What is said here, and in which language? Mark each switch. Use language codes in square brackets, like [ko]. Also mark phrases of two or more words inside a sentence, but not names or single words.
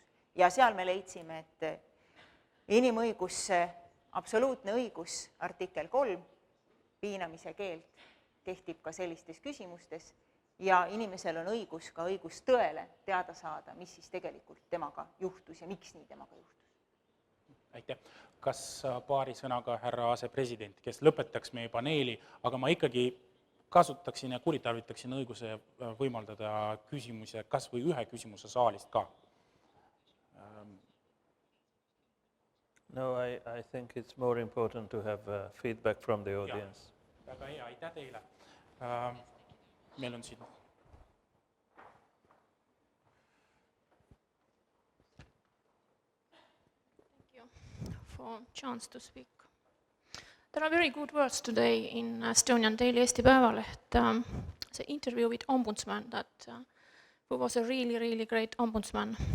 [et] Ja seal me leidsime, et inimõigusse absoluutne õigus, artikkel 3, piinamise keeld kehtib ka sellistes küsimustes ja inimesel on õigus ka õigus tõele teada saada, mis siis tegelikult temaga juhtus ja miks nii temaga juhtus. Aitäh. Kas paari sõnaga härra asepresident, kes lõpetaks meie paneeli, aga ma ikkagi kasutaksin ja kuritarvitaksin õiguse võimaldada küsimuse, kas või ühe küsimuse saalist ka? [en] No, I think it's more important to have feedback from the audience. [et] Väga hea, aitäh teile. Meil on siin. [en] Thank you for chance to speak. There are very good words today in Estonian Daily Eesti Päevaleht. The interview with ombudsman who was a really, really great ombudsman.